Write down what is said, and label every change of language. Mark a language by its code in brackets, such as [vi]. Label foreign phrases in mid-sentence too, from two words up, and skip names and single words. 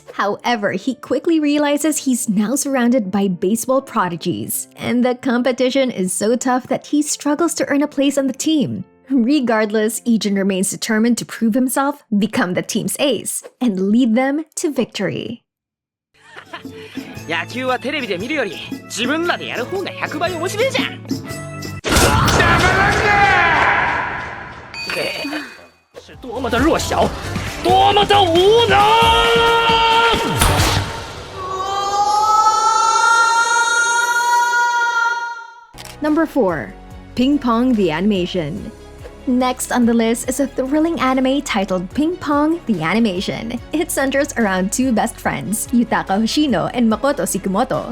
[en] However, he quickly realizes he's now surrounded by baseball prodigies, and the competition is so tough that he struggles to earn a place on the team. Regardless, Ijin remains determined to prove himself, become the team's ace, and lead them to victory. [ja] 野球はテレビで見るより自分らでやる方が100倍面白いじゃん。 [zh] 是多么的弱小，多么的无能。 [en] Number 4. Ping Pong the Animation. Next on the list is a thrilling anime titled Ping Pong the Animation. It centers around two best friends, Yutaka Hoshino and Makoto Sakamoto.